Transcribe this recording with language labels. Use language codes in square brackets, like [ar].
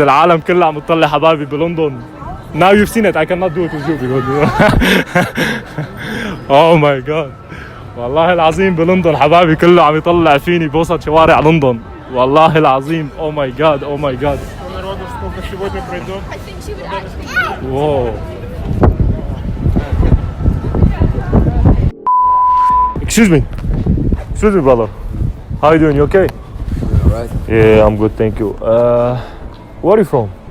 [ar] العالم كله عم تطلع حبايبي بلندن. [en] Now you've seen it. I cannot do it with you because. Oh my God. [ar] والله العظيم بلندن حبايبي كله عم يطلع فيني بوسط شوارع لندن. والله العظيم. [en] Oh my God. Oh my God. I think she would actually. Whoa. Excuse me. Excuse me, brother. How you doing? You okay? Alright, Yeah, I'm good, thank you. Where are you from?